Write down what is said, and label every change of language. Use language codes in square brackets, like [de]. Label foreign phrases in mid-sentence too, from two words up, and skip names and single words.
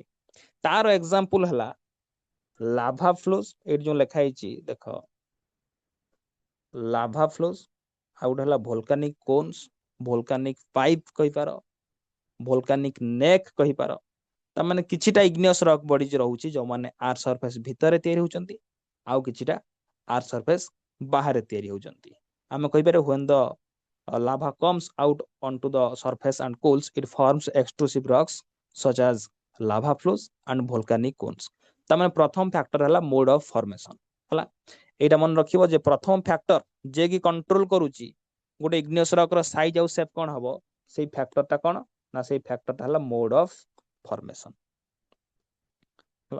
[or] ତାର ଏକ୍ସାମ୍ପଲ ହେଲା [en] lava flows, [or] ଏଇଠି ଯୋଉ ଲେଖା ହେଇଛି ଦେଖ [en] lava flows, [or] ଆଉ ଗୋଟେ ହେଲା [en] volcanic cones, volcanic pipe [or] କହିପାର, [en] volcanic neck [or] କହିପାର। ତାମାନେ କିଛିଟା [en] igneous rock bodies [or] ରହୁଛି ଯୋଉମାନେ [en] earth surface [or] ଭିତରେ ତିଆରି ହଉଛନ୍ତି ଆଉ କିଛିଟା [en] earth surface [or] ବାହାରେ ତିଆରି ହଉଛନ୍ତି। ଆମେ କହିପାରିବା [en] when the lava comes out onto the surface and cools it forms extrusive rocks such as lava flows and volcanic cones। [or] ତାମାନେ ପ୍ରଥମ ଫ୍ୟାକ୍ଟର ହେଲା [en] mode of formation [or] ହେଲା। ଏଇଟା ମନେ ରଖିବ ଯେ ପ୍ରଥମ ଫ୍ୟାକ୍ଟର ଯେ କି କଣ୍ଟ୍ରୋଲ କରୁଛି ଗୋଟେ [en] igneous rock [or] ର ସାଇଜ ଆଉ ସେପ୍ କଣ ହବ, ସେଇ ଫ୍ୟାକ୍ଟରଟା କଣ ନା ସେଇ ଫ୍ୟାକ୍ଟରଟା ହେଲା [en] mode of formation [or] ହେଲା।